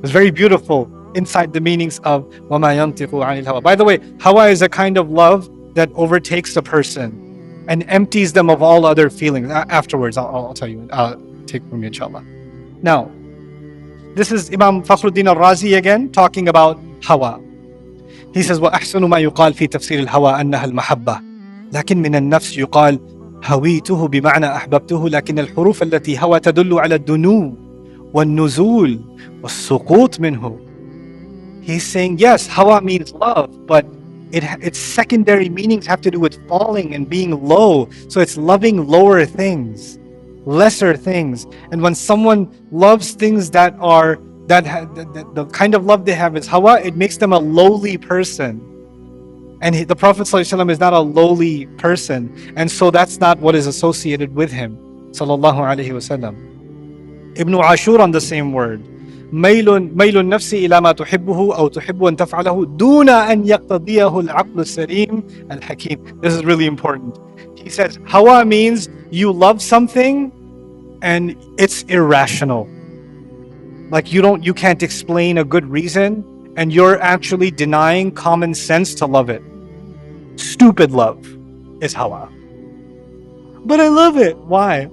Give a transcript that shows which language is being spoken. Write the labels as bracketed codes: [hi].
[en] It's very beautiful inside the meanings of [ar] وَمَا يَنْتِقُ عَنِ الْهَوَى. [en] By the way, hawa is a kind of love that overtakes the person and empties them of all other feelings. Afterwards, I'll tell you, take from me, inshallah. Now, this is Imam Fakhruddin al-Razi again, talking about hawa. He says, [ar] وَأَحْسَنُ مَا يُقَالْ فِي تَفْسِيرِ الْهَوَى أَنَّهَا الْمَحَبَّةِ لكن من النفس يقال هويته بمعنى أحببته لكن الحروف التي هوى تدل على الدنو والنزول والسقوط منه. [en] He's saying, yes, hawa means love, but its secondary meanings have to do with falling and being low. So it's loving lower things, lesser things. And when someone loves things the kind of love they have is hawa, it makes them a lowly person. And the Prophet ﷺ is not a lowly person, and so that's not what is associated with him, sallallahu alaihi wasallam. Ibn Ashur on the same word, [ar] ميل النفس إلى ما تحبه أو تحب أن تفعله دون أن يقتضيه العقل السليم الحكيم. [en] This is really important. He says hawa means you love something and it's irrational. Like you can't explain a good reason, and you're actually denying common sense to love it. Stupid love is hawa. But I love it. Why?